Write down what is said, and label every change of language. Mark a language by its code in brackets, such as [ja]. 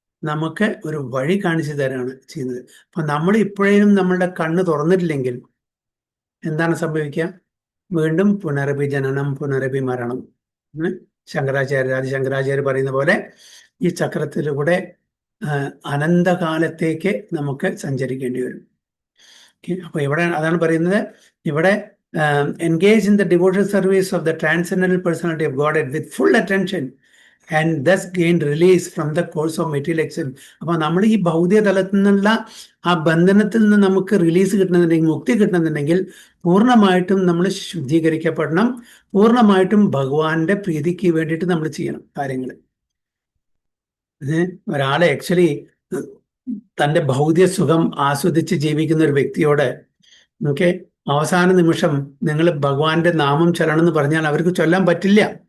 [ml] നമുക്ക് ഒരു വഴി കാണിച്ചു തരാണ് ചെയ്യുന്നത്. അപ്പൊ നമ്മൾ ഇപ്പോഴും നമ്മളുടെ കണ്ണ് തുറന്നിട്ടില്ലെങ്കിൽ എന്താണ് സംഭവിക്കുക? വീണ്ടും പുനരഭി ജനനം, പുനരഭി മരണം. ശങ്കരാചാര്യ പറയുന്ന പോലെ ഈ ചക്രത്തിലൂടെ അനന്തകാലത്തേക്ക് നമുക്ക് സഞ്ചരിക്കേണ്ടി വരും. അപ്പൊ ഇവിടെ അതാണ് പറയുന്നത്, ഇവിടെ [en] engage in the devotional service of the transcendental personality of Godhead with full attention and thus gain release from the course of material existence. [ml] അപ്പൊ നമ്മൾ ഈ ഭൗതിക തലത്തിൽ നിന്നുള്ള ആ ബന്ധനത്തിൽ നിന്ന് നമുക്ക് റിലീസ് കിട്ടണമെന്നുണ്ടെങ്കിൽ, മുക്തി കിട്ടണമെന്നുണ്ടെങ്കിൽ പൂർണ്ണമായിട്ടും നമ്മൾ ശുദ്ധീകരിക്കപ്പെടണം. പൂർണ്ണമായിട്ടും ഭഗവാന്റെ പ്രീതിക്ക് വേണ്ടിയിട്ട് നമ്മൾ ചെയ്യണം കാര്യങ്ങൾ. ഒരാളെ ആക്ച്വലി തൻ്റെ ഭൗതിക സുഖം ആസ്വദിച്ച് ജീവിക്കുന്ന ഒരു വ്യക്തിയോട് അവസാന നിമിഷം നിങ്ങൾ ഭഗവാന്റെ നാമം ചൊല്ലണമെന്ന് പറഞ്ഞാൽ അവർക്ക് ചൊല്ലാൻ പറ്റില്ല.